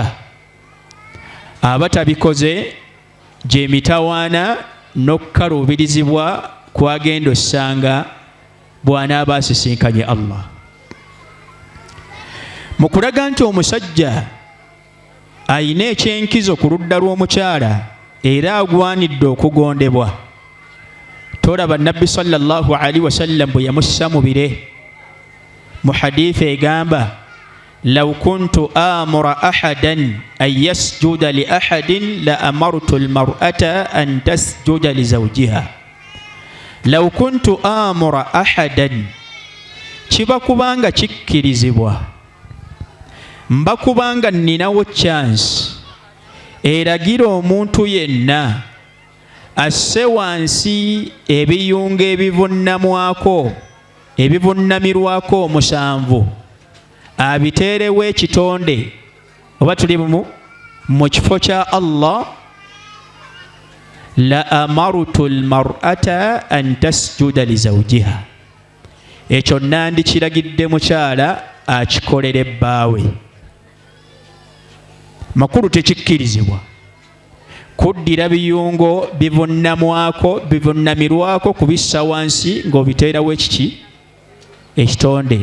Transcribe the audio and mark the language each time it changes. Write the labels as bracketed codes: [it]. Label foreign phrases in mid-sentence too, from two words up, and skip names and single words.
[lg] Aba tabikoze gye mitawaana n'okukaluubirizibwa kwagenda osanga bw'anaaba asisinkanye Allah. Mu kulaga nti omusajja ayina ekyenkizo ku ludda lw'omukyala era agwanidde okugondebwa, tolaba Nabbi [ar] صلى الله عليه وسلم [lg] bwe yamussa mu bire mu hadithi egamba [ar] لو كنت آمرا أحدا أن يسجد لأحد لأمرت المرأة أن تسجد لزوجها. لو كنت آمرا أحدا, [lg] kiba kubanga kikkirizibwa, mba kubanga ninawo chance eragira omuntu yenna asse wansi ebiyunga ebivunnamirwako 7 abiteerewo ekitonde oba tuli mu kifo kya Allah, [ar] لأمرت المرأة أن تسجد لزوجها, [lg] ekyo nandikiragidde mukyala akikolere bbaawe. Makulu tekikkirizibwa kuddira biyungo bivunamirwako kubissa wansi ng'obiteerawo ekiki ekitonde.